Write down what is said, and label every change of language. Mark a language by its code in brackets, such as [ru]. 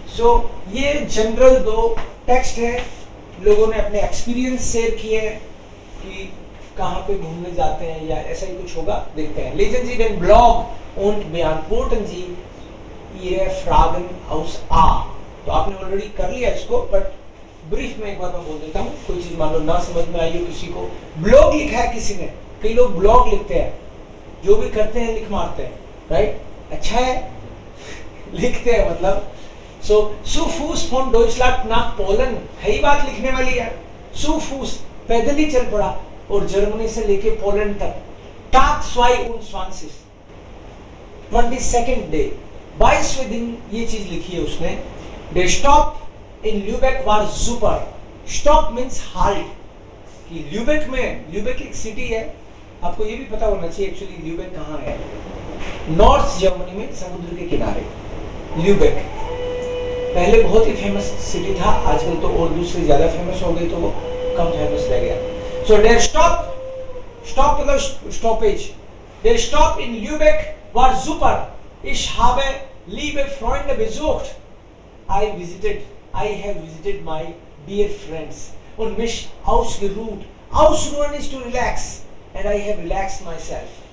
[hi] सो ये जनरल दो टेक्स्ट है, लोगों ने अपने एक्सपीरियंस शेयर किए हैं कि कहाँ पे घूमने जाते हैं या ऐसा ही कुछ होगा, देखते हैं. [de] Lesen Sie den Blog und beantworten Sie Ihre Fragen aus A. [hi] तो आपने ऑलरेडी कर लिया इसको, बट ब्रीफ में एक बार मैं बोल देता हूँ, कोई चीज मान लो ना समझ में आई हो किसी को. ब्लॉग लिखा है किसी ने, कई लोग ब्लॉग लिखते हैं, जो भी करते हैं लिख मारते हैं, राइट? अच्छा है लिखते हैं मतलब. सो [de] zu Fuß von Deutschland nach Polen, [hi] है ही बात लिखने वाली है. [de] zu Fuß [hi] पैदल ही चल पड़ा और जर्मनी से लेके पोलैंड तक. [de] Tag [hi] 22 22nd डे, 22वें दिन ये चीज लिखी है उसने. [de] Der Stopp in Lübeck war super. Stopp [en] means halt. [hi] कि ल्यूबेक में, ल्यूबेक एक सिटी है, आपको ये भी पता होना चाहिए एक्चुअली ल्यूबेक कहाँ है. नॉर्थ जर्मनी में समुद्र के किनारे ल्यूबेक. पहले बहुत ही फेमस सिटी था, आजकल तो और दूसरी ज्यादा फेमस हो गई तो वो कम फेमस रह गया. सो [de] der Stopp [hi] मतलब stoppage. [de] Der Stopp in Lübeck war super. Ich habe liebe Freunde besucht. [en] I have visited my dear friends [de] und mich ausgeruht. [en] Ausruhen is to relax, and I have relaxed myself.